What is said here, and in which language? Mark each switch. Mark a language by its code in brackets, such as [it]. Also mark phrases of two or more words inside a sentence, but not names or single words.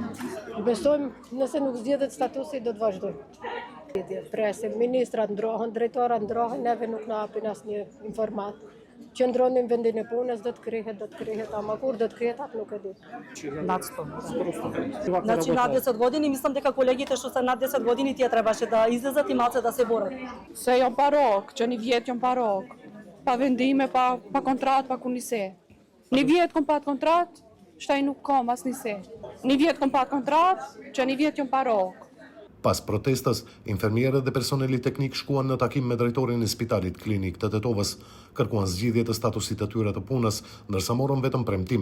[sq] Besojmë, nëse nuk zgjedhet statusi, do të vazhdojnë. Presim, ministrat ndrohen, drejtorat ndrohen, neve nuk na hapin asnjë informat. Qëndronim vendin e punës, do të krihet, ama kur do të krihet, atë nuk e di. [mk] Значи на 10 години, мислим дека колегите што се на 10 години тие требаше да излезат и малце да се борат. [sq] Se jam pa rrogë, që një vjetë jam pa rrogë, pa vendime, pa kontratë, pa kunise. Një vjetë kom pa kontratë, shtaj nuk kom as njëse. Një vjetë kom pa kontratë, që një vjetë jam pa rrogë. Pas protestës, infermierët dhe personeli teknik shkuan në takim me drejtorin e Spitalit Klinik të Tetovës, kërkuan zgjidhje të statusit të tyre të punës, ndërsa morën vetëm premtim.